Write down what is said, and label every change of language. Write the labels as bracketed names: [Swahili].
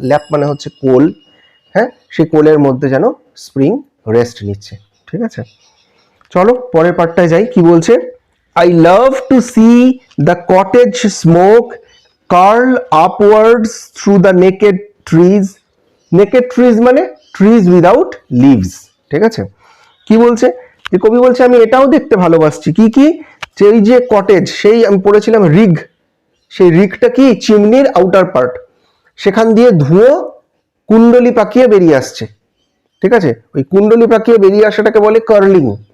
[Bangla] ল্যাপ মানে হচ্ছে কোল, হ্যাঁ, সেই কোলের মধ্যে যেন স্প্রিং রেস্ট নিচ্ছে, ঠিক আছে? চলো পরের পার্টটায় যাই। কি বলছে? [English] I love to see the cottage smoke curl upwards through the naked trees. Naked trees [Bangla] মানে [English] trees without leaves, [Bangla] ঠিক আছে? কি বলছে? যে কবি বলছে আমি এটাও দেখতে ভালোবাসছি। কি কি? যে এই যে কটেজ, সেই আমি পড়েছিলাম রিগ, সেই রিগটা কি? চিমনির আউটার পার্ট, সেখান দিয়ে ধুয়ো কুণ্ডলি পাকিয়ে বেরিয়ে আসছে, ঠিক আছে? ওই কুণ্ডলি পাকিয়ে বেরিয়ে আসাটাকে বলে কার্লিং।